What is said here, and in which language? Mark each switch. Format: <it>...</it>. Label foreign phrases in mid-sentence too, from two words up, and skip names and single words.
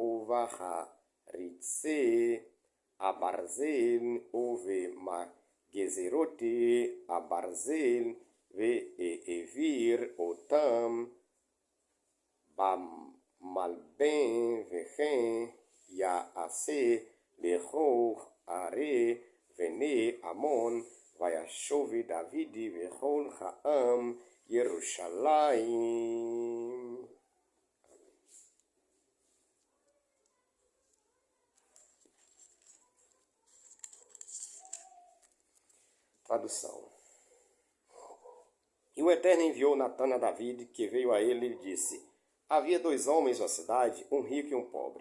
<he>ובחריצי הברזל ובגזרות הברזל, והעביר אותם במלבן, וכן יעשה לכל ערי בני עמון. וישוב דוד וכל העם ירושלים.</he> <pt>Tradução. E o Eterno enviou Natã a David, que veio a ele e disse: havia 2 homens na cidade, um rico e um pobre.</pt>